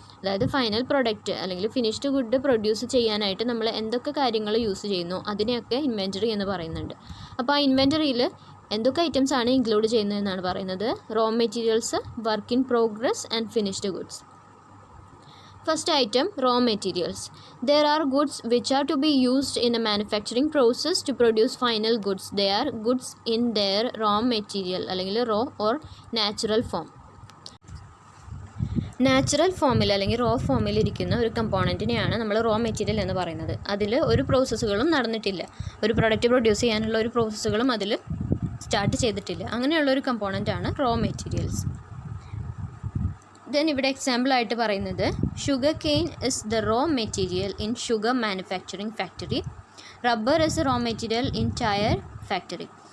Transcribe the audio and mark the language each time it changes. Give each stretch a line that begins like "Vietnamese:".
Malayalam: അതായത് final product അല്ലെങ്കിൽ finished good produce ചെയ്യാനായിട്ട് നമ്മൾ എന്തൊക്കെ കാര്യങ്ങൾ യൂസ് ചെയ്യുന്നു അതിനെയൊക്കെ ഇൻവെൻറ്ററി എന്ന് പറയുന്നുണ്ട്. അപ്പോൾ ആ ഇൻവെൻറ്ററിയിൽ എന്തൊക്കെ ഐറ്റംസ് ആണ് ഇൻക്ലൂഡ് ചെയ്യുന്നതെന്നാണ് പറയുന്നത്.
English: Raw materials, work in progress and finished goods. First item raw materials. There are goods which are to be used in a manufacturing process to produce final goods. They are goods in their raw material
Malayalam: അല്ലെങ്കിൽ
English: raw or natural form.
Malayalam: Natural ഫോമിൽ അല്ലെങ്കിൽ raw ഫോമിൽ ഇരിക്കുന്ന ഒരു കമ്പോണൻറ്റിനെയാണ് നമ്മൾ raw material എന്ന് പറയുന്നത്. അതിൽ ഒരു പ്രോസസ്സുകളും നടന്നിട്ടില്ല, ഒരു പ്രൊഡക്റ്റ് പ്രൊഡ്യൂസ് ചെയ്യാനുള്ള ഒരു പ്രോസസ്സുകളും അതിൽ സ്റ്റാർട്ട് ചെയ്തിട്ടില്ല. അങ്ങനെയുള്ള ഒരു കമ്പോണൻ്റാണ് റോ മെറ്റീരിയൽസ്. ദെൻ ഇവിടെ എക്സാമ്പിളായിട്ട് പറയുന്നത്
English: Sugar cane is the raw material in sugar manufacturing factory, rubber is raw material in tyre factory.